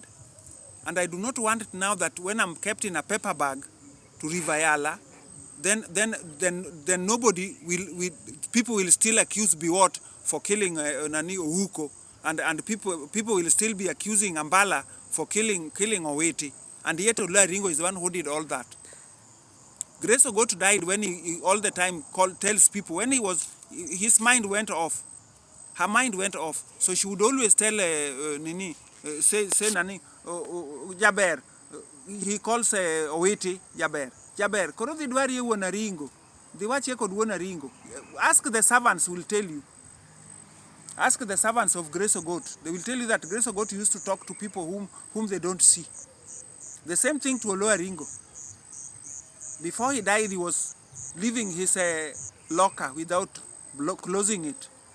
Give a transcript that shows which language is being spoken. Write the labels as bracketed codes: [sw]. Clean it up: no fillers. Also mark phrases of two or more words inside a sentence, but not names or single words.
[en] And I do not want it now that when I'm kept in a paper bag to Rivayala, then nobody people will still accuse Biwott for killing Ouko, and people will still be accusing Ambala for killing Oweti, and yet Ringo is the one who did all that. Grace Ogot died when he all the time tells people, when his mind went off. her mind went off. So she would always tell say nani, Jaber. He calls Owiti Jaber. [luo] Jaber, koro dhi dwari e wuon Aringo. Dhi wache kod wuon Aringo. [en] Ask the servants will tell you. Ask the servants of Grace Ogot. They will tell you that Grace Ogot used to talk to people whom they don't see. The same thing to Olo Aringo. Before he died, he was leaving his locker without closing it.